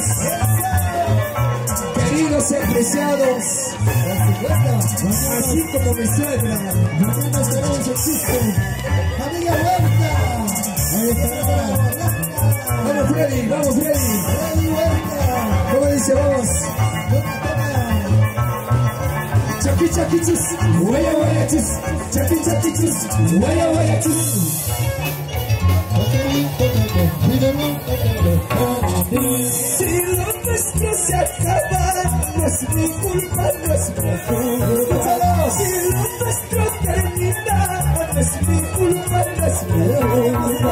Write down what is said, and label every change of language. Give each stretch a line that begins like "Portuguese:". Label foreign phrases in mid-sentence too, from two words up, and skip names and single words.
Spanish: Queridos y apreciados. Así como mi suegra. Nosotros tenemos éxito. Familia Huerta. Ahí está. Vamos Freddy, vamos Freddy. Freddy Huerta. ¿Cómo dice vamos?
Quechua: Chaki chaki chis, waya waya chis, chaki chaki chis, waya waya chis.
Spanish: Si lo nuestro se acaba, no es mi culpa, no es mi culpa. Si lo nuestro termina, no es mi culpa, no es mi culpa.